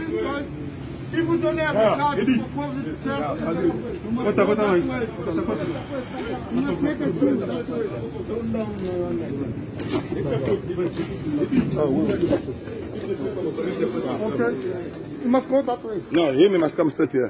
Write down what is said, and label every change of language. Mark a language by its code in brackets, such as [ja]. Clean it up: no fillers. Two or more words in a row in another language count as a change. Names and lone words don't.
[fr] Si vous donnez un message, je propose de faire. [en] You must go that way. No, he must come straight here.